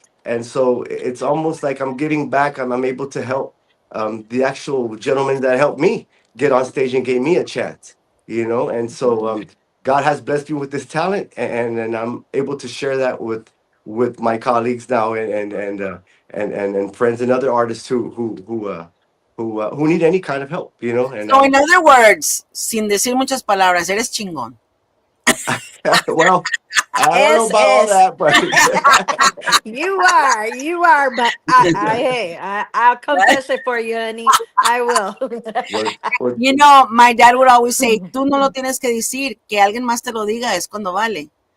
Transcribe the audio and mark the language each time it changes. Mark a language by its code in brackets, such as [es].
[en] And so it's almost like I'm giving back. I'm able to help the actual gentleman that helped me get on stage and gave me a chance. And so God has blessed me with this talent, and I'm able to share that with my colleagues now, and friends and other artists who need any kind of help. And [es] So, in other words, sin decir muchas palabras, eres chingón. [en] well, I don't know [es] Es, [en] about all [es] es. [en] that, but You are, but I'll confess it for you, honey. I will. we're [es] My dad would always say, tú no lo tienes que decir, que alguien más te lo diga es cuando vale.